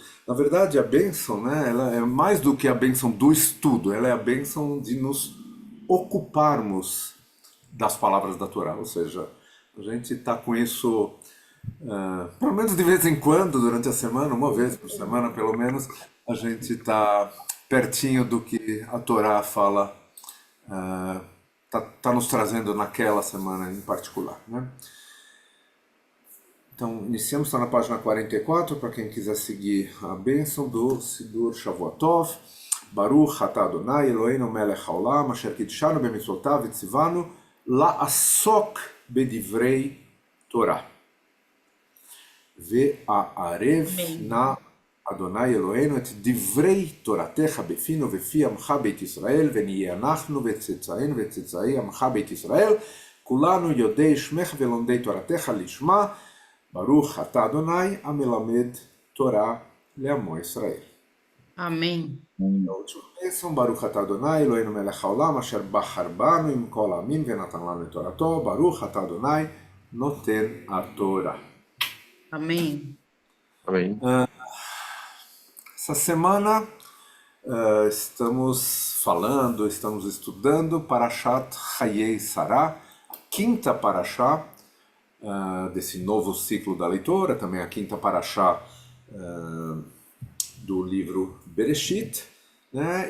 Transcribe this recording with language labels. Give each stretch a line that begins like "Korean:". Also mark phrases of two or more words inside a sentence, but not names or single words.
Portuguese: Na verdade, a bênção, né, ela é mais do que a bênção do estudo, ela é a bênção de nos ocuparmos das palavras da Torá, ou seja, a gente está com isso, pelo menos de vez em quando, durante a semana, uma vez por semana pelo menos, a gente está pertinho do que a Torá fala, tá nos trazendo naquela semana em particular, né? Então, iniciamos, está na página 44, para quem quiser seguir a bênção do Sidur Shavuotov.
Hebrew: ברוך אתה אדוני אלוהינו מלך העולם, אשר קדשנו במצוותיו וציונו לעסוק בדברי תורה. Ve'arev
Portuguese: Amém.
Hebrew: נא אדוני אלוהינו את דברי תורתך בפינו ובפי עמך בית ישראל ונהיה אנחנו וצאצאינו וצאצאי עמך בית ישראל כולנו יודעי שמך ולומדי תורתך לשמה ברוך אתה אדוני המלמד תורה לעמו ישראל.
Portuguese: Amém. A última bênção,
Hebrew: ברוך אתה אדוני אלוהינו מלך העולם אשר בחר בנו עם כל העמים ונתן לנו את תורתו ברוך אתה אדוני נותן התורה.
Portuguese: Amém. Amém. Essa semana estamos falando, estamos estudando Parashat Chayei Sarah, a quinta Parashá desse novo ciclo da leitura, também a quinta Parashá do livro Bereshit, né?